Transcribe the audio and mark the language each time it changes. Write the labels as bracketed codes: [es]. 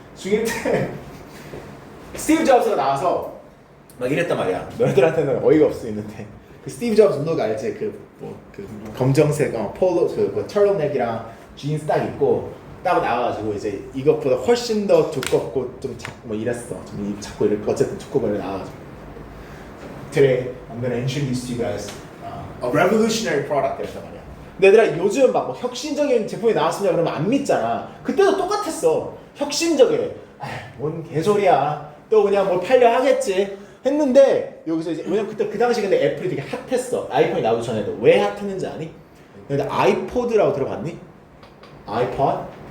[ko] 중1 때 스티브 잡스가 나와서 막 이랬단 말이야. 너희들한테는 어이가 없을 수 있는데 그 스티브 잡스 룩 알지? 그 검정색 폴로 그 털럭넥이랑 진스 딱 입고 딱 나와가지고 이제 이것보다 훨씬 더 두껍고 좀 뭐 이랬어. 좀 자꾸 이렇게 어쨌든 두꺼워 나와가지고 [en] Today I'm gonna introduce to you guys a revolutionary product [ko] 이랬단 말이야. 근데 얘들아 요즘 막 뭐 혁신적인 제품이 나왔습니다 그러면 안 믿잖아. 그때도 똑같았어. 혁신적이래. 뭔 개소리야. 또 그냥 뭘 팔려 하겠지. 했는데 여기서 이제 왜냐면 그때 그 당시 근데 애플이 되게 핫했어. 아이폰이 나오기 전에도. 왜 핫했는지 아니? 근데 아이포드라고 들어봤니? 아이팟?